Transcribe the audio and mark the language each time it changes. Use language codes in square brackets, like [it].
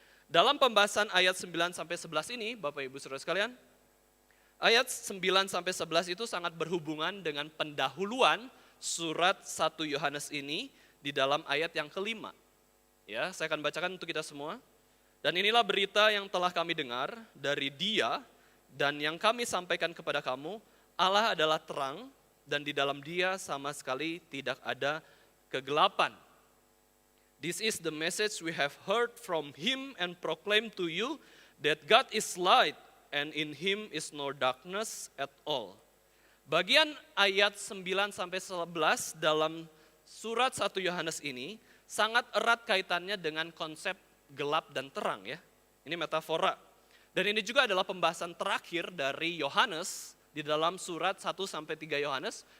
[id] Dalam pembahasan ayat 9-11 ini, Bapak Ibu Saudara sekalian, ayat 9-11 itu sangat berhubungan dengan pendahuluan surat 1 Yohanes ini di dalam ayat yang kelima. Ya, saya akan bacakan untuk kita semua. Dan inilah berita yang telah kami dengar dari Dia dan yang kami sampaikan kepada kamu, Allah adalah terang dan di dalam Dia sama sekali tidak ada kegelapan. [en] This is the message we have heard from Him and proclaimed to you, that God is light and in Him is no darkness at all. [id] Bagian ayat 9-11 dalam surat 1 Yohanes ini sangat erat kaitannya dengan konsep gelap dan terang ya. Ini metafora. Dan ini juga adalah pembahasan terakhir dari Yohanes di dalam surat 1-3 Yohanes.